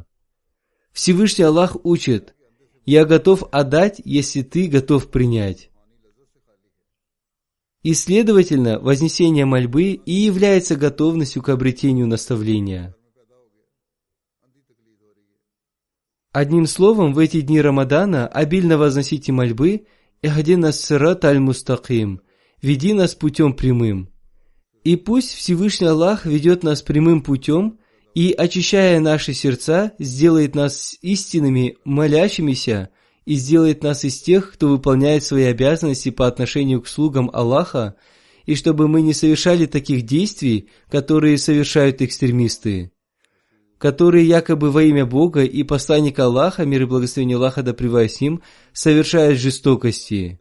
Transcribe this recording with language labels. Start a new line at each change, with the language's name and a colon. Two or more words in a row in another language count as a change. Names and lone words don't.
Russian: Всевышний Аллах учит: «Я готов отдать, если ты готов принять». И, следовательно, вознесение мольбы и является готовностью к обретению наставления. Одним словом, в эти дни Рамадана обильно возносите мольбы
Arabic: «اهدنا الصراط المستقيم» –
Russian: «Веди нас путем прямым». И пусть Всевышний Аллах ведет нас прямым путем и, очищая наши сердца, сделает нас истинными, молящимися, и сделает нас из тех, кто выполняет свои обязанности по отношению к слугам Аллаха, и чтобы мы не совершали таких действий, которые совершают экстремисты, которые якобы во имя Бога и посланника Аллаха, мир и благословение Аллаха да пребывает с ним, совершают жестокости.